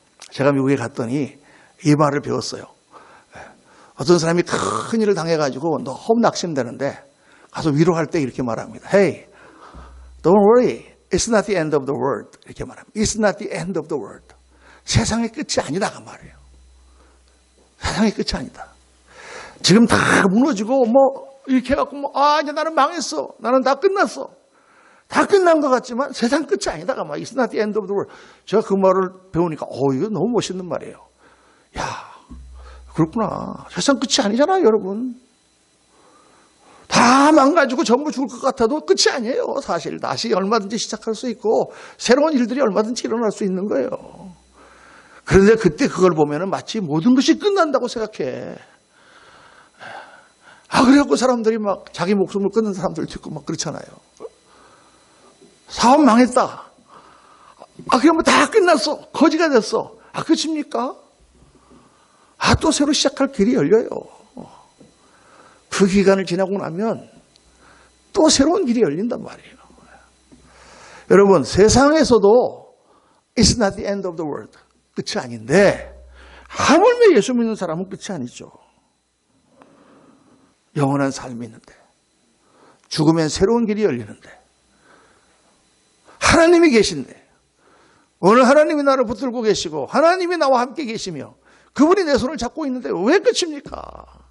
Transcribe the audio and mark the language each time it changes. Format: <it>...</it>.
<ko>제가 미국에 갔더니 이 말을 배웠어요. 어떤 사람이 큰 일을 당해가지고 너무 낙심되는데 가서 위로할 때 이렇게 말합니다.</ko> <en>Hey, don't worry. It's not the end of the world.</en> <ko>이렇게 말합니다.</ko> <en>It's not the end of the world.</en> <ko>세상의 끝이 아니다 그 말이에요. 세상의 끝이 아니다. 지금 다 무너지고 이렇게 해갖고 이제 나는 망했어. 나는 다 끝났어. 다 끝난 것 같지만 세상 끝이 아니다.</ko> <en>It's not the end of the world.</en> <ko>제가 그 말을 배우니까 이거 너무 멋있는 말이에요. 야, 그렇구나. 세상 끝이 아니잖아요, 여러분. 다 망가지고 전부 죽을 것 같아도 끝이 아니에요. 사실 다시 얼마든지 시작할 수 있고 새로운 일들이 얼마든지 일어날 수 있는 거예요. 그런데 그때 그걸 보면은 마치 모든 것이 끝난다고 생각해. 그래갖고 사람들이 막 자기 목숨을 끊는 사람들도 있고 막 그렇잖아요. 사업 망했다. 그러면 다 끝났어. 거지가 됐어. 끝입니까? 또 새로 시작할 길이 열려요. 그 기간을 지나고 나면 또 새로운 길이 열린단 말이에요. 여러분, 세상에서도</ko> <en>It's not the end of the world.</en> <ko>끝이 아닌데 하물며 예수 믿는 사람은 끝이 아니죠. 영원한 삶이 있는데 죽으면 새로운 길이 열리는데 하나님이 계신데 오늘 하나님이 나를 붙들고 계시고 하나님이 나와 함께 계시며 그분이 내 손을 잡고 있는데 왜 끝입니까?</ko>